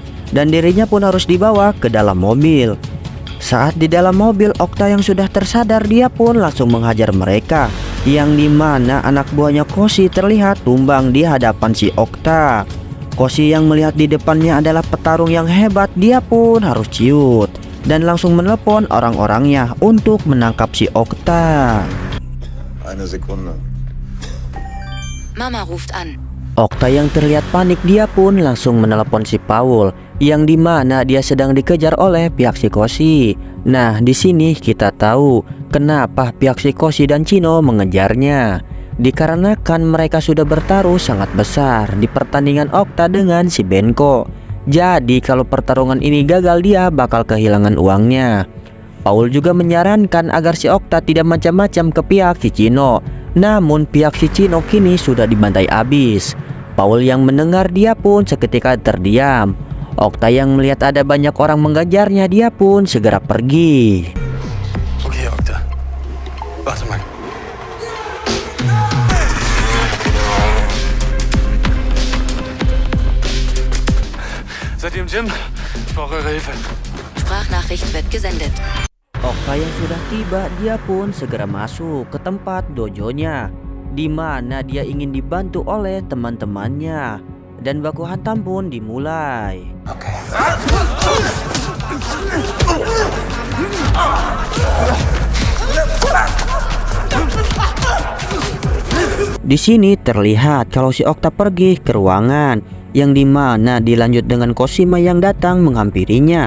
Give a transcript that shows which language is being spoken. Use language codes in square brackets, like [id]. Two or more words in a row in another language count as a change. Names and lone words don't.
[id] Dan dirinya pun harus dibawa ke dalam mobil. Saat di dalam mobil, Okta yang sudah tersadar, dia pun langsung menghajar mereka, yang dimana anak buahnya Koshi terlihat tumbang di hadapan si Okta. Koshi yang melihat di depannya adalah petarung yang hebat, dia pun harus ciut dan langsung menelepon orang-orangnya untuk menangkap si Okta. [de] Eine Sekunde. Mama ruft an. [id] Okta yang terlihat panik dia pun langsung menelepon si Paul, yang dimana dia sedang dikejar oleh pihak si Koshi. Nah, di sini kita tahu kenapa pihak si Koshi dan Chino mengejarnya. Dikarenakan mereka sudah bertaruh sangat besar di pertandingan Okta dengan si Benko. Jadi kalau pertarungan ini gagal dia bakal kehilangan uangnya. Paul juga menyarankan agar si Okta tidak macam-macam ke pihak si Chino. Namun pihak si Chino kini sudah dibantai abis. Paul yang mendengar dia pun seketika terdiam. Okta yang melihat ada banyak orang mengejarnya dia pun segera pergi. Okay, Okta. [de] Warte mal. Seid ihr im Gym? Ich brauche eure Hilfe. Sprachnachricht wird gesendet. [id] Okta yang sudah tiba dia pun segera masuk ke tempat dojonya, di mana dia ingin dibantu oleh teman-temannya, dan baku hantam pun dimulai. Di sini terlihat kalau si Okta pergi ke ruangan, yang dimana dilanjut dengan Koshima yang datang menghampirinya.